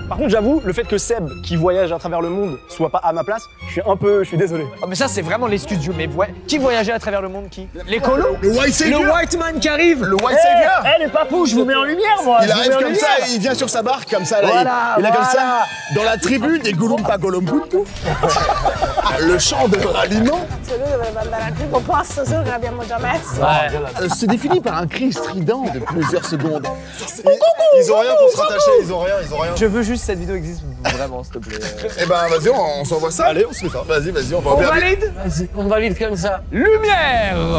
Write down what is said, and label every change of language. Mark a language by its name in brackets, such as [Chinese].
[French] Par contre, j'avoue, le fait que Seb, qui voyage à travers le monde, soit pas à ma place, je suis désolé. Oh, mais ça, c'est vraiment les studios. Mais ouais, qui voyageait à travers le monde? Qui? Les colos? Le White Savior. Le White Man qui arrive. Le White Savior. Les papous, je vous mets en lumière, moi. Il arrive comme ça, il vient sur sa barque comme ça là. Voilà, il est comme voilà. ça dans la tribu des Goulumpa Golombutu. Le chant de ralliement. [Italian] Se lui dovrebbe andare al primo posto, solo che l'abbiamo già messo. [French] Se définit par un cri strident de plusieurs secondes. Ils ont rien pour se rattacher, ils ont rien. Je veux juste que cette vidéo existe vraiment, s'il te plaît. Eh ben vas-y, on s'envoie ça. Allez, on se fait ça. Vas-y, on va On regarder. valide? Vas-y, on valide comme ça. Lumière.